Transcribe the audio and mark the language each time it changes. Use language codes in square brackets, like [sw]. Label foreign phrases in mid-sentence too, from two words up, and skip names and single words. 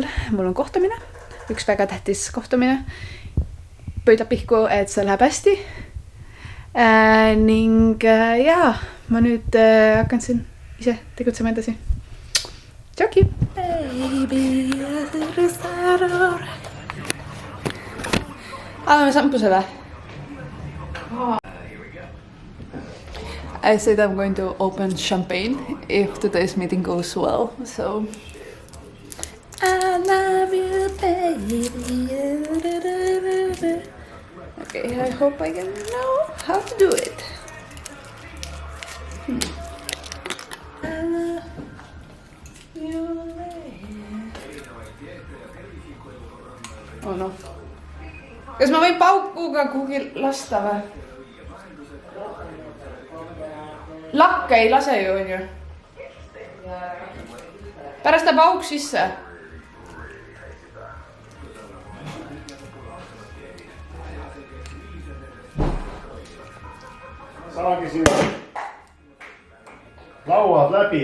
[et] Mul on kohtumine, üks väga tähtis kohtumine. Pöidlab pihku, et see läheb hästi. Ning jaa, ma nüüd hakkan siin ise tegutsema edasi. Tšauki! Baby, Anname sampusele. [en] I said I'm going to open champagne if today's meeting goes well. So I love you, baby. Okay, I hope I can know how to do it. I love you, baby. Oh no. [et] Kas ma võin paukuga kuhugi lasta või? Lakke ei lase ju, on ju. Pärast ta pauk sisse. Saagi siin lauad läbi.